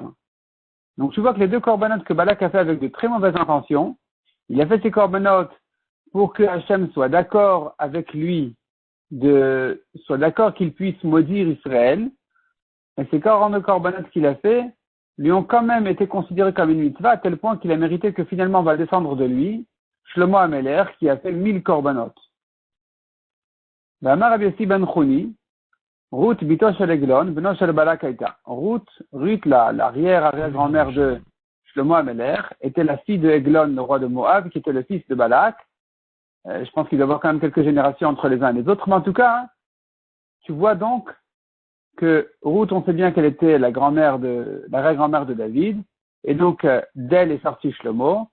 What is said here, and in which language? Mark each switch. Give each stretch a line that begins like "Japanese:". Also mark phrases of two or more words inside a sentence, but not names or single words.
French: Donc tu vois que les 2 korbanot que Balak a fait avec de très mauvaises intentions, il a fait ces korbanot pour que Hachem soit d'accord avec lui, soit d'accord qu'il puisse maudire Israël. Et ces 42 korbanot qu'il a fait lui ont quand même été considérés comme une mitzvah, à tel point qu'il a mérité que finalement on va descendre de lui Shlomo Ameler qui a fait 1000 korbanot.
Hebrew: אמר רבי יוסי בן חוני, רות בתו של עגלון, בנו של בלק הייתה.
French: Ruth, l'arrière-grand-mère de Shlomo Ameler, était la fille de Eglon, le roi de Moab, qui était le fils de Balak. Je pense qu'il doit y avoir quand même quelques générations entre les uns et les autres, mais en tout cas, tu vois donc que Ruth, on sait bien qu'elle était l'arrière-grand-mère de David, et donc d'elle est sorti Shlomo.